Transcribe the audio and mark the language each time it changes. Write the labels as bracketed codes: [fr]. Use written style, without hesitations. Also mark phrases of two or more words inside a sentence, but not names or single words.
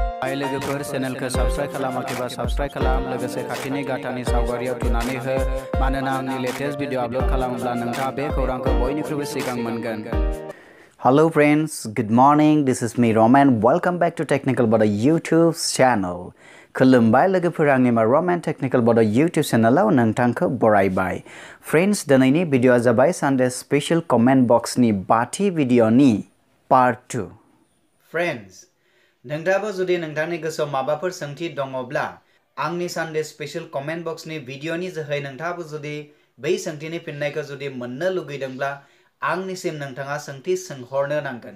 [brx] हाय लोगोफोर चेनेलखौ साबस्क्राइब खालामाखैबा साबस्क्राइब खालाम लोगोसे खाथिनि गाथानि सावगारियाव थुनानै हो मानोना आंनि लेटेस्ट भिडिअ आपलोड खालामोब्ला नोंथाङा बे खौरांखौ बयनिख्रुइबो सिगां मोनगोन। [en] Hello friends, good morning. This is me Roman. Welcome back to Technical Bodo YouTube channel. [brx] खुलुमबाय लोगोफोर आंनि Roman Technical Bodo YouTube channel नोंथांखौ बरायबाय। Friends, दिनैनि भिडिअआ जाबाय [en] Sunday Special Comment Box [brx] नि बाथि भिडिअनि Part 2. Friends, नोंथाङाबो जुदि नोंथांनि गोसोआव माबाफोर सोंथि दङब्ला आंनि [en] Sunday Special Comment Boxni [brx] भिडिअनि जोहै नोंथाङाबो जुदि बै सोंथिनि फिननायखौ जुदि मोननो लुगैदोंब्ला आंनिसिम नोंथाङा सोंथि सोंहरनो नांगोन।